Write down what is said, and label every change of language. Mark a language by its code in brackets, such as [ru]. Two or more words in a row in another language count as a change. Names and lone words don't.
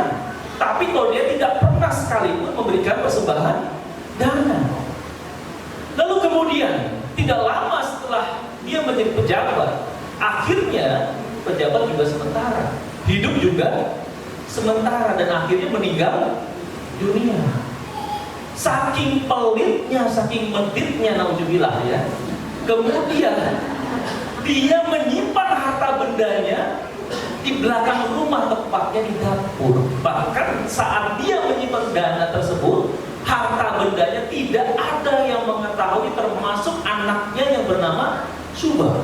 [id] Tapi kalau dia tidak pernah sekalipun memberikan persembahan dana. Lalu kemudian tidak lama setelah dia menjadi pejabat, akhirnya pejabat juga sementara, hidup juga sementara, dan akhirnya meninggal dunia. Saking pelitnya, saking meditnya, naudzubillah, ya. Kemudian dia menyimpan harta bendanya di belakang rumah, tepatnya di dapur. Bahkan saat dia menyimpan dana tersebut, harta bendanya tidak ada yang mengetahui, termasuk anaknya yang bernama Subah.